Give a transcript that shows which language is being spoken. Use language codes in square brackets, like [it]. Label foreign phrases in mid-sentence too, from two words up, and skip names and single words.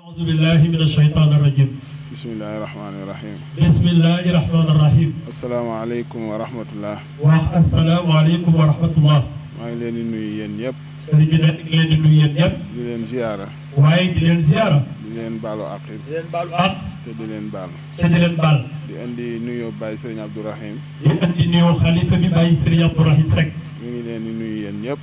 [ar] أعوذ بالله من الشيطان الرجيم. بسم الله الرحمن الرحيم. بسم الله الرحمن الرحيم. السلام عليكم ورحمة الله. السلام عليكم ورحمة الله. [wo] maa ngi leen di nuyu yéen ñëpp. sëriñ bi nag di leen di nuyu yéen ñëpp. di leen ziyaara. waaye di leen ziyaara. di leen baalu àq. di leen baalu àq. te di leen baal. te di leen baal. di indi nuyoo Baye Serigne Abdourahim. di indi nuyoo xalifa bi Baye Serigne Abdourahim Seck. ñu ngi leen di nuyu yéen ñëpp.